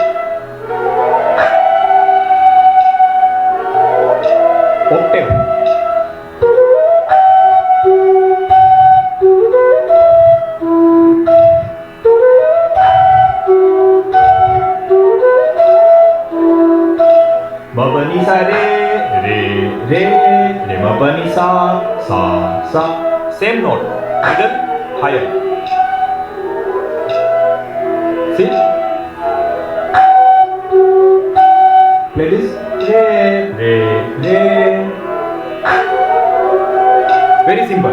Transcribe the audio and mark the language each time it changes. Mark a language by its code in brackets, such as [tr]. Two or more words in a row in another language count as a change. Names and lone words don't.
[en] Octave. [hi] Ma pa ni sa re, re ma pa ni sa, sa. [en] Same note, middle, higher. See? Play this. Re. Very simple.